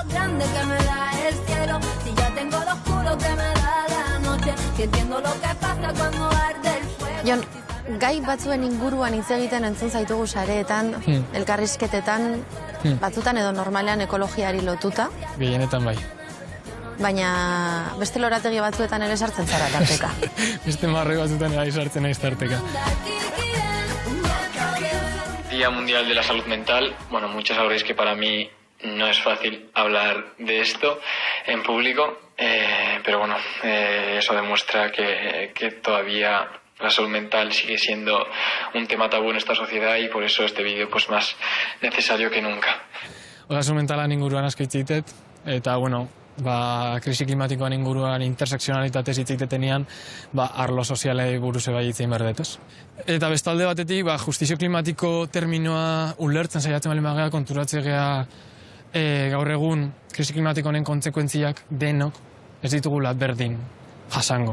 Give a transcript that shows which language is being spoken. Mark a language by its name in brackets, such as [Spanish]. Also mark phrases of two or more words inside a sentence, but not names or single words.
[Basque] Jon, gai batzuen inguruan hitz egiten entzun zaitugu sareetan, elkarrizketetan, batzutan edo normalean ekologiari lotuta. Gehienetan bai. Baina beste lorategi batzuetan ere sartzen zara tarteka. Beste marroi batzuetan ere sartzen naiz tarteka. [Spanish] Día Mundial de la Salud Mental. Bueno, muchos sabréis que para mí no es fácil hablar de esto en público, pero bueno, eso demuestra que todavía la salud mental sigue siendo un tema tabú en esta sociedad y por eso este vídeo pues más necesario que nunca. [Basque] Osasun mentalan inguruan asko hitz egiten, eta bueno, krisi klimatikoan inguruan interseksionalitatez hitz egitenean, arlo sozialei buruz bai hitz egin behar dut, ez? Eta bestalde batetik, justizio klimatiko terminoa ulertzen saiatzen baldin bagea, konturatzen gea gaur egun krisi klimatiko honen kontsekuentziak denok ez ditugula berdin jasango.